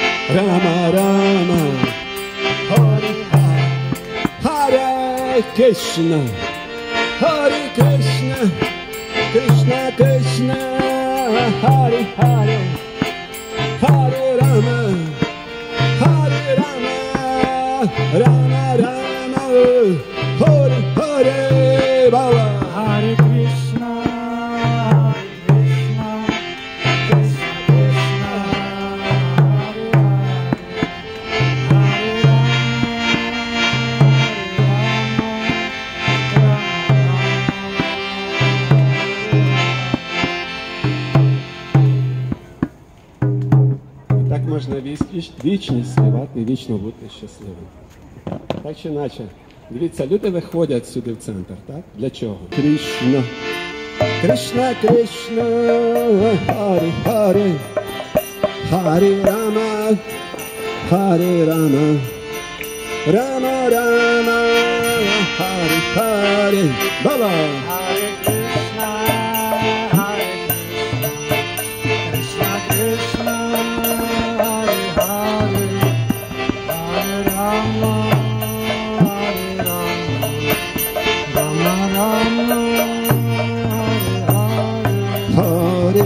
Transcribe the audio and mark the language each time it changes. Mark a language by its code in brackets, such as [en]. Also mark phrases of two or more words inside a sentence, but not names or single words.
[sa] Rama Rama, Hare Hare, Hare Krishna, Hare Krishna, Krishna Krishna, Hare Hare, Hare Rama, Hare Rama, Rama Rama, Hare Hare, Baba. Hare Krishna, Krishna Krishna, Hare [uk] Так можна вічність співати і вічно бути щасливим. Так чи іначе. Дивіться, люди виходять сюди в центр, так? Для чого? Кришна. [sa] Кришна, Кришна, Харе, Харе, Харе Рама, Харе Рама, Рама Рама, Харе Харе, Баба. Hare Krishna, Hare Krishna, Krishna Krishna, Hare Hare, Hare Rama, Hare Rama, Rama Rama, Hare Hare.